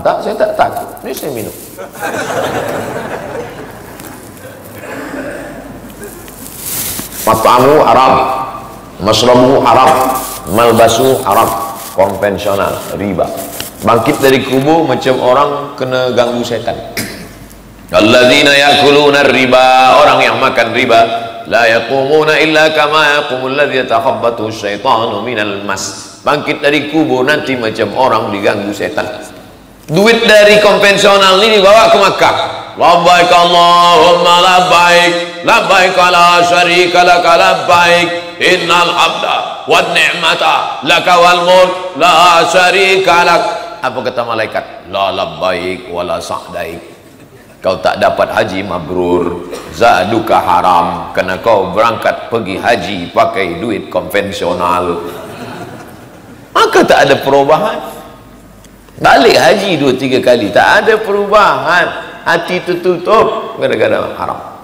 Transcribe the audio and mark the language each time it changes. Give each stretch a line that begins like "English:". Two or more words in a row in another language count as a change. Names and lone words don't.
Malay: Tak, saya tak takut, ni saya minum.
Arabic: مطعمه حرام، مشربه حرام، ملبسه حرام,
Malay: konvensional, riba. Bangkit dari kubur macam orang kena ganggu setan.
Arabic: الذين يأكلون الربا,
Malay: orang yang makan riba,
Arabic: لا يقومون إلا كما يقوم الذي يتخبطه الشيطان من المس.
Malay: Bangkit dari kubur nanti macam orang diganggu setan. Duit dari konvensional ini dibawa ke Makkah.
Arabic: لبيك اللهم لبيك، لبيك لا شريك لك لبيك، إن الحمد والنعمة لك والملك لا شريك لك.
Malay: Apa kata malaikat?
Arabic: لا لبيك ولا سعديك.
Malay: Kau tak dapat haji mabrur,
Arabic: زادك حرام,
Malay: kerana kau berangkat pergi haji pakai duit konvensional. Maka tak ada perubahan. Balik haji 2-3 kali tak ada perubahan, hati tertutup gara-gara haram.